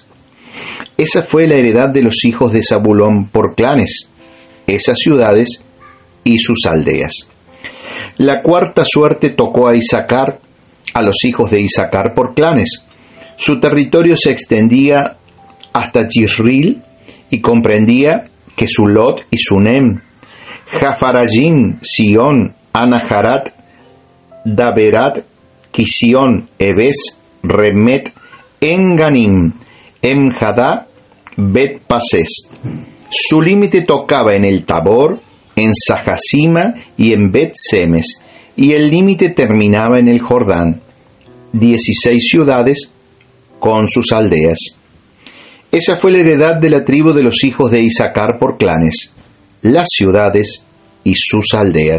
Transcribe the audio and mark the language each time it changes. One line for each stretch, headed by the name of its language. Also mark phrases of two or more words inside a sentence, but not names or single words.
Spanish: Esa fue la heredad de los hijos de Zabulón por clanes, esas ciudades y sus aldeas. La cuarta suerte tocó a Isacar, a los hijos de Isacar por clanes. Su territorio se extendía hasta Yisril y comprendía Kesulot y Sunem, Jafarayim, Sion, Anaharat, Daberat, Kisión, Ebes, Remet, Enganim, Emjadá, Bet Pases. Su límite tocaba en el Tabor, en Sajasima y en Bet Semes, y el límite terminaba en el Jordán, 16 ciudades con sus aldeas. Esa fue la heredad de la tribu de los hijos de Isacar por clanes, las ciudades y sus aldeas.